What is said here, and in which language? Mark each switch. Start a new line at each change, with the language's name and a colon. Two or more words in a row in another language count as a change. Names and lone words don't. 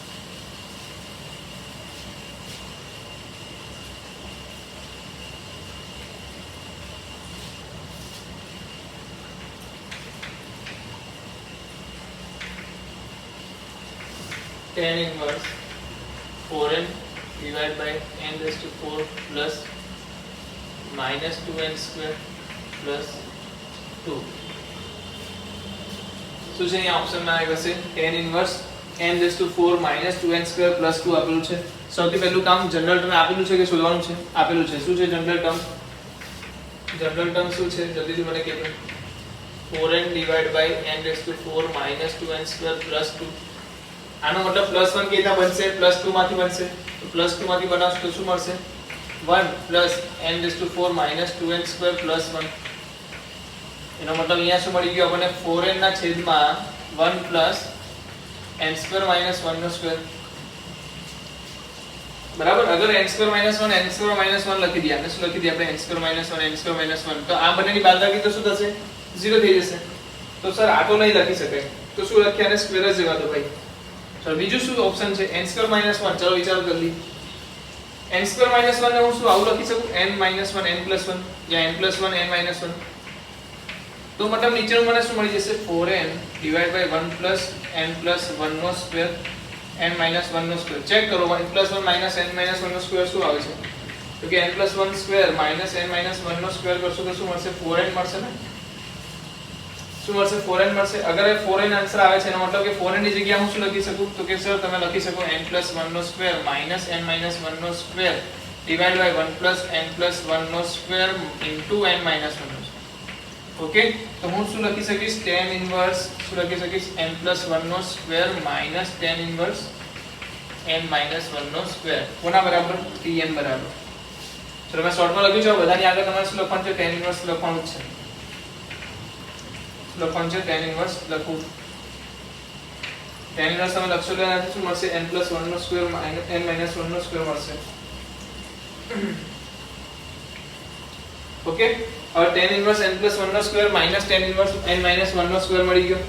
English: tan inverse 4n divided by n raised to 4 plus minus 2n square plus 2
Gujarati: શું છે અહીંયા ઓપ્શનમાં આવ્યું છે
English: tan inverse n raised to 4 minus 2n square plus 2
Gujarati: આપેલું છે। સૌથી પહેલું કામ
English: general term
Gujarati: આપેલું છે કે શોધવાનું છે? આપેલું છે। શું છે
English: general term? general term
Gujarati: શું છે જલ્દીથી મને કહેજો।
English: 4n divided by n raised to 4 minus 2n square plus 2
Gujarati: આનો मतलब +1 કેતા બનશે +2 માંથી બનશે તો +2 માંથી બનાવશો તો શું મળશે
English: 1 plus n raised to 4 minus 2n square plus 1
Gujarati: એનો मतलब અહીંયા શું મળી ગયું આપણને 4n ના છેદમાં
English: 1 plus n square minus 1
Gujarati: નો સ્ક્વેર બરાબર। અગર
English: n square minus 1 n square minus 1
Gujarati: લખી દઈએ આપણે શું લખી દઈએ આપણે n square minus 1 n square minus 1 તો આ બંનેની બાદબાકી તો શું થશે 0 થઈ જશે। તો સર આ તો નહીં લખી શકાય તો શું લખીએ આને સ્ક્વેર જ જવા દો ભાઈ। चलो બીજું શું ઓપ્શન છે
English: n square minus 1
Gujarati: ચલો વિચારો જલ્દી
English: n square minus 1
Gujarati: ને હું શું આવું લખી શકું
English: n minus 1 n plus 1
Gujarati: या
English: n plus 1 n minus 1
Gujarati: તો मतलब નીચેનું મને શું મળી જશે
English: 4n divided by 1 plus n plus 1
Gujarati: નો સ્ક્વેર
English: n minus 1
Gujarati: નો સ્ક્વેર ચેક કરો
English: 1 plus 1 minus n minus 1
Gujarati: નો સ્ક્વેર શું આવે છે તો કે
English: n plus 1
Gujarati: સ્ક્વેર
English: minus n minus 1
Gujarati: નો સ્ક્વેર કરશો તો શું મળશે 4n મળશે ને શું મળશે 4n મળશે। અગર એ 4n આન્સર આવે છે એનો मतलब કે 4n ની જગ્યાએ હું શું લખી શકું તો કે સર તમે લખી શકો
English: n plus 1
Gujarati: નો સ્ક્વેર
English: minus n minus 1
Gujarati: નો સ્ક્વેર
English: divided by 1 plus n plus 1
Gujarati: નો સ્ક્વેર
English: into n minus 1
Gujarati: નો સ્ક્વેર ઓકે તો હું શું લખી શકીશ
English: tan inverse
Gujarati: શું લખી શકીશ
English: n plus 1
Gujarati: નો સ્ક્વેર
English: minus tan inverse n minus 1
Gujarati: નો સ્ક્વેર કોના બરાબર tn બરાબર। ચલો મેં શોર્ટમાં લખ્યું છે બધાની આગળ તમારે શું લખવાનું છે
English: tan inverse
Gujarati: લખવાનું છે લખવાનું છે
English: tan inverse
Gujarati: લખું
English: tan inverse
Gujarati: તમે લખશો તો એનાથી શું મળશે
English: n plus 1
Gujarati: નો સ્ક્વેર
English: n minus 1
Gujarati: નો સ્ક્વેર મળશે ઓકે હવે
English: tan inverse n plus 1
Gujarati: નો સ્ક્વેર
English: minus tan inverse n minus 1
Gujarati: નો સ્ક્વેર મળી ગયો।